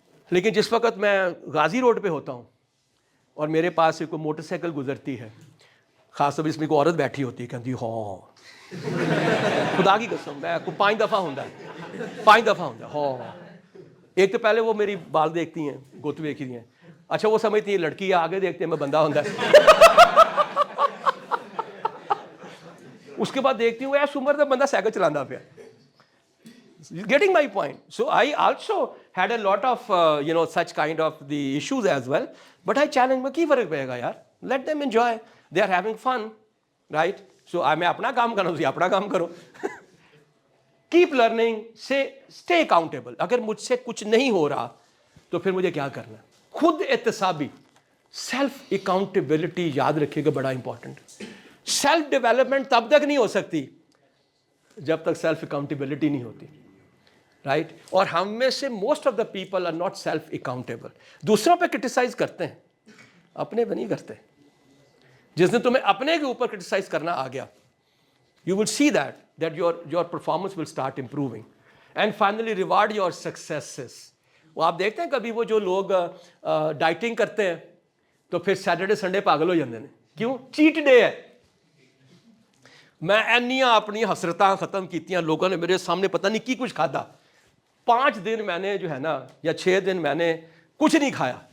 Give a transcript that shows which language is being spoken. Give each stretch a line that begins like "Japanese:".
Urdu: لیکن جس وقت میں غازی روڈ پہ ہوتا ہوں اور میرے پاس سے کوئی موٹر سائیکل گزرتی ہے, خاص طور پہ اس میں کوئی عورت بیٹھی ہوتی ہے, کہتی ہاں خدا کی قسم میں کو 5 دفعہ ہوں 5 دفعہ ہوں ہاں. ایک تو پہلے وہ میری بال دیکھتی ہیں, گوت دیکھتی ہیں, اچھا وہ سمجھتی ہیں لڑکی ہے, آگے دیکھتے ہیں میں بندہ ہوں. اس کے بعد دیکھتی ہوں ایس عمر میں بندہ سائیکل چلانا پیا.
English: Getting my point. So I also had a lot of such kind of the issues as well, but I challenge
Punjabi: میں کی فرق پڑے گا یار,
English: let them enjoy, they are having fun, right?
Urdu: So میں اپنا کام کروں, تم اپنا کام کرو.
English: Keep learning, stay accountable.
Urdu: اگر مجھ سے کچھ نہیں ہو رہا تو پھر مجھے کیا کرنا ہے. خود احتسابی, سیلف اکاؤنٹیبلٹی یاد رکھیے گا, بڑا امپورٹنٹ. سیلف ڈیولپمنٹ تب تک نہیں ہو سکتی جب تک سیلف اکاؤنٹیبلٹی نہیں ہوتی, رائٹ. اور ہم میں سے
English: Most of the people are not self accountable.
Urdu: دوسروں پہ کرٹیسائز کرتے ہیں, اپنے پہ نہیں کرتے. جس دن تمہیں اپنے کے اوپر کرٹیسائز کرنا آ گیا,
English: you will see that your performance will start improving. And finally reward your successes.
Urdu: وہ آپ دیکھتے ہیں کبھی وہ جو لوگ ڈائٹنگ کرتے ہیں تو پھر سیٹرڈے سنڈے پاگل ہو جاتے ہیں, کیوں؟ چیٹ ڈے ہے.
Punjabi: میں اینیاں اپنی حسرتاں ختم کیتیاں, لوگوں نے میرے سامنے پتہ نہیں کی کچھ کھادا.
Urdu: 5 دن میں نے جو ہے نا, یا 6 دن میں نے کچھ نہیں کھایا.